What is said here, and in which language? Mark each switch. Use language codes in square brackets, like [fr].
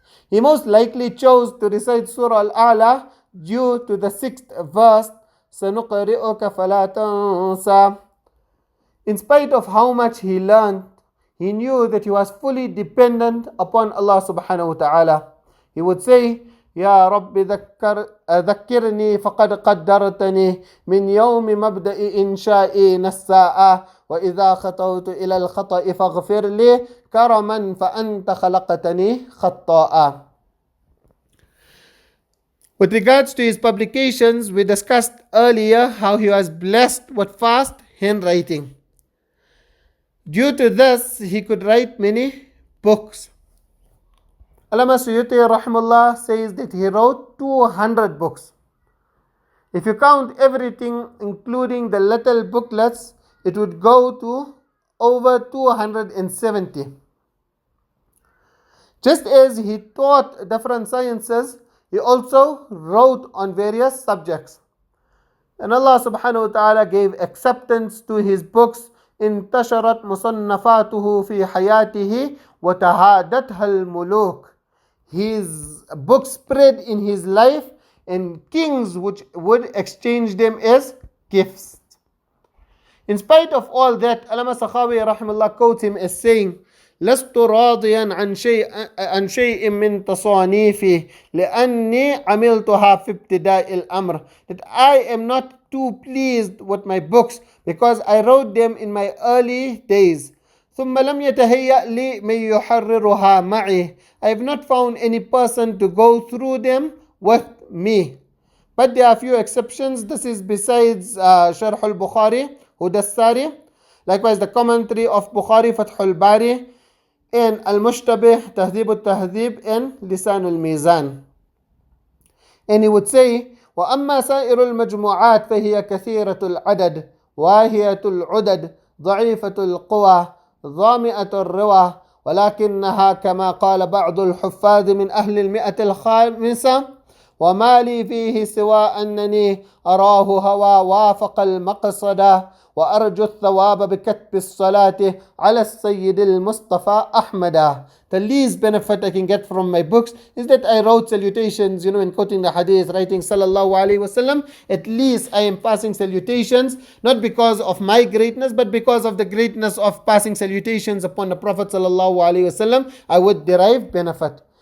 [en] He most likely chose to recite Surah Al-A'la due to the 6th verse, [ar] سَنُقْرِئُكَ فَلَا تَنْسَى. [en] In spite of how much he learned, he knew that he was fully dependent upon Allah subhanahu wa ta'ala. He would say, [ar] يا رب ذكرني فقد قدرتني من يوم مبدأ إنشائي الساعة وإذا خطوت إلى الخطأ فاغفر لي كرما فأنت خلقتني خطاء. [en] With regards to his publications, we discussed earlier how he was blessed with fast handwriting. Due to this, he could write many books. Allama Suyuti rahimahullah says that he wrote 200 books. If you count everything, including the little booklets, it would go to over 270. Just as he taught different sciences, he also wrote on various subjects. And Allah subhanahu wa ta'ala gave acceptance to his books. [ar] انتشرت مصنفاته في حياته وتهادتها الملوك. [en] His books spread in his life, and kings which would exchange them as gifts. In spite of all that, Allama Sakhawi rahimahullah quotes him as saying, [ar] لست راضيا عن شيء من تصانيفي لأني عملتها في ابتداء الأمر. [en] That I am not too pleased with my books because I wrote them in my early days. [ar] ثم لم يتهيأ لي من يحررها معي. [en] I have not found any person to go through them with me. But there are a few exceptions. This is besides Sharh al-Bukhari, Hudassari, likewise the commentary of Bukhari, Fath al-Bari, and Al-Mushtabih, Tahdhib al-Tahdhib, and Lisan al-Mizan. And he would say, [ar] وأما سائر المجموعات فهي كثيرة العدد واهية العدد ضعيفة القوى ظامئة الروى ولكنها كما قال بعض الحفاظ من أهل المئة الخامسة وما لي فيه سوى أنني أراه هوى وافق المقصد وأرجو الثواب بكتب الصلاة على السيد المصطفى أحمد. [en] The least benefit I can get from my books is that I wrote salutations, in quoting the Ḥadīth, writing sallallahu alayhi wasallam. At least I am passing salutations, not because of my greatness, but because of the greatness of passing salutations upon the Prophet sallallahu alayhi wasallam, I would derive benefit.